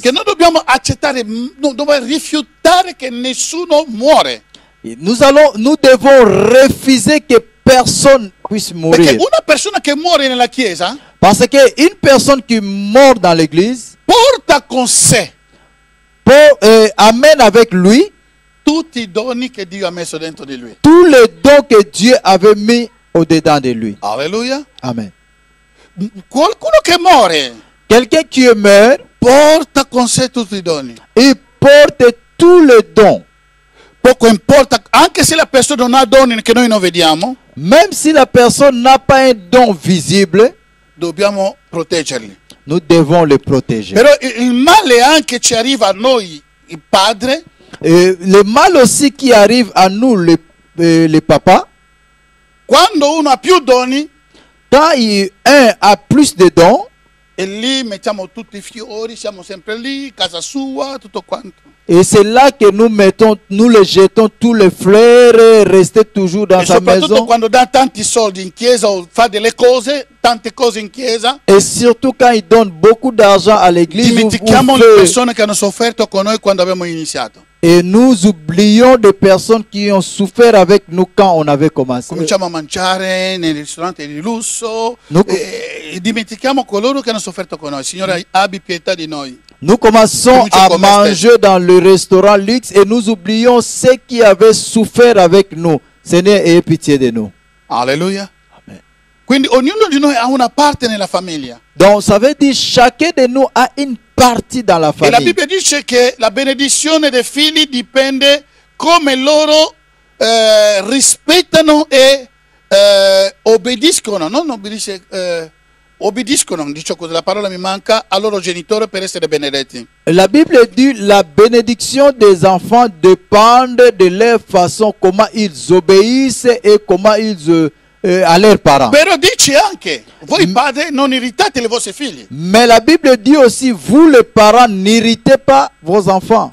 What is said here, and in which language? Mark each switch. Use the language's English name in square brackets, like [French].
[Italian] che noi dobbiamo accettare, non dobbiamo rifiutare che nessuno muore. [French] nous devons refuser que personne puisse [Italian] Perché [French] mourir. [Italian] una persona che muore nella Chiesa [French] Parce qu'une personne qui meurt dans l'église [Italian] porta con sé [French] amène avec lui [Italian] tutti i doni che Dio ha messo dentro di lui. [French] Tous les dons que Dieu avait mis au-dedans de lui. Alleluia. Amen. [Italian] Qualcuno che muore [French] Quelqu'un qui meurt, [Italian] porta con sé tutti i doni. [French] il porte tous les dons. [Italian] Poco importa, anche se la persona non ha doni che noi non vediamo, [French] Même si la personne n'a pas un don visible, [Italian] dobbiamo proteggerli. [French] nous devons le protéger. [Italian] Però il male anche ci arriva a noi, il padre, [French] Et le mal aussi qui arrive à nous, les papas, [Italian] quando uno ha più doni, [French] quand un a plus de dons, [Italian] e lì mettiamo tutti i fiori, siamo sempre lì, casa sua, tutto quanto. [French] et c'est là que nous mettons, nous les jetons tous les fleurs et rester toujours dans [Italian] E [French] sa [Italian] soprattutto [French] maison. [Italian] quando dà tanti soldi in chiesa o fa delle cose, tante cose in chiesa, [French] Et surtout quand il donne beaucoup d'argent à l'église, [Italian] dimentichiamo le persone che hanno sofferto con noi quando abbiamo iniziato. [French] et nous oublions des personnes qui ont souffert avec nous quand on avait commencé. [Italian] Cominciamo a mangiare nei ristoranti di lusso No. e dimentichiamo coloro che hanno sofferto con noi. Signore, abbi pietà di noi. [French] Nous commençons à manger dans le restaurant luxe et nous oublions ceux qui avaient souffert avec nous. Seigneur, ayez pitié de nous. Alleluia. Amen. [Italian] Quindi ognuno di noi ha una parte nella famiglia. [French] Donc ça veut dire chacun de nous a une partie dans la [Italian] E la [French] famille. [Italian] Bibbia dice che la benedizione dei figli dipende come loro rispettano e obbediscono, non obbedisce, obbediscono, dice così, la parola mi manca, al loro genitore per essere benedetti. [French] La Bible dit la bénédiction des enfants dépend de leur façon, comment ils obéissent et comment ils à leurs parents. [Italian] Però dice anche, voi padri non irritate i vostri figli. [French] Mais la Bible dit aussi, vous les parents, n'irritez pas vos enfants.